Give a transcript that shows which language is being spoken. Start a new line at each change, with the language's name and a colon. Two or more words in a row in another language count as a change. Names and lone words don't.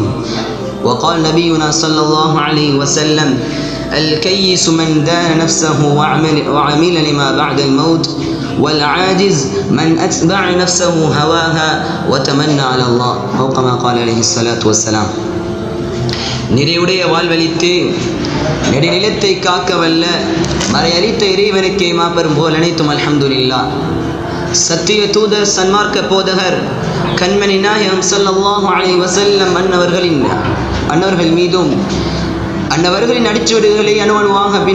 Arabic: وقال نبينا صلى الله عليه وسلم: الكيس من دان نفسه وعمل لما بعد الموت، والعاجز من أتبع نفسه هواها وتمنى على الله، أو كما قال عليه الصلاة والسلام.
Tamil: நிறைவுடைய வாழ்வழித்து நெடுநிலத்தை காக்க வல்ல மறையளித்த இறைவனுக்கே மாபெரும் புகழ் அனைத்தும் அல்ஹம்துலில்லாஹ். சத்திய தூதர் சன்மார்க்க போதகர் கண்மணி நாயகம்
Arabic: صلى الله عليه وسلم
Tamil: அன்னவர்கள் மீதும் அன்னவர்களின் அடிச்சுவடுகளை அணுவணுவாக